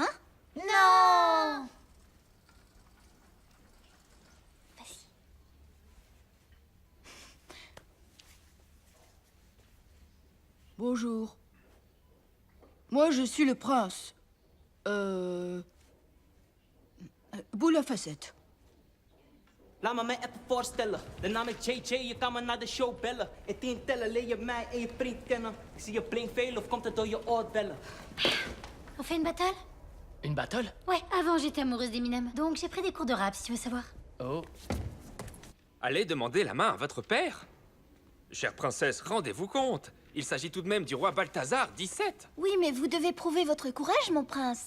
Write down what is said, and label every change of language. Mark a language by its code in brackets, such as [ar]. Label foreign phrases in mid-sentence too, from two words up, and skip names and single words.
[fr] Non! Vas-y. Bonjour. Moi, je suis le prince. Boule à facettes. [nl] Laat me mij even voorstellen. De naam is JJ, je kan me naar de show bellen. In 10 tellen leer je mij en je vriend kennen. Ik zie je blink veel of komt het door je oorbellen? [fr] On fait une battle? Une battle? Ouais, avant j'étais amoureuse d'Eminem, donc j'ai pris des cours de rap si tu veux savoir. Oh. Allez demander la main à votre père. Chère princesse, rendez-vous compte. Il s'agit tout de même du roi Balthazar, 17. Oui, mais vous devez prouver votre courage, mon prince.